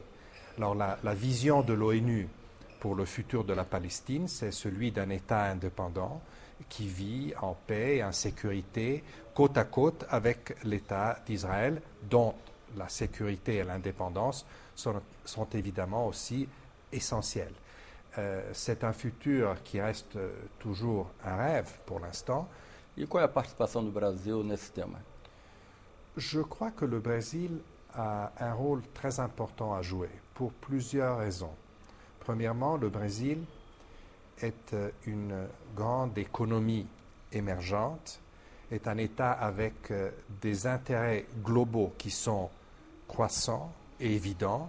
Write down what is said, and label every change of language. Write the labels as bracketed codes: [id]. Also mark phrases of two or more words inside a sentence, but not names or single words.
[fr] Alors la vision de l'ONU pour le futur de la Palestine, c'est celui d'un État indépendant qui vit en paix et en sécurité côte à côte avec l'État d'Israël, dont la sécurité et l'indépendance sont évidemment aussi essentielles. C'est un futur qui reste toujours un rêve pour l'instant. [pt] E qual é a participação do Brasil nesse tema? [fr] Je crois que le Brésil a un rôle très important à jouer pour plusieurs raisons. Premièrement, le Brésil est une grande économie émergente, est un État avec des intérêts globaux qui sont croissants et évidents.